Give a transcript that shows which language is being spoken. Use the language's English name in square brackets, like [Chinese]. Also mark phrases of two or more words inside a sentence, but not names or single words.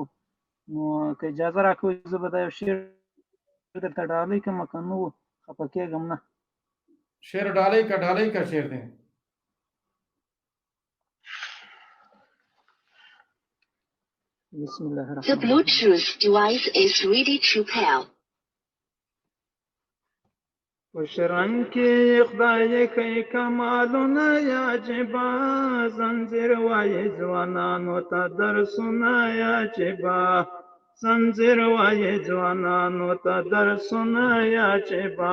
[Pashto] نو که اجازه راکوئ زه به دا یو شعر درته ډالۍ کړم، که نه خفه کېږم نه. شعر ډالۍ که شعر دی. [Arabic] بسم الله الرحمن [English] The Bluetooth device is ready to pair. [Pashto] وشرن کې خدای کوي کمالونه یا جبا، زنجیر وایي ځوانانو ته درسونه یا جبا، زنجیر وایي ځوانانو ته درسونه یا جبا.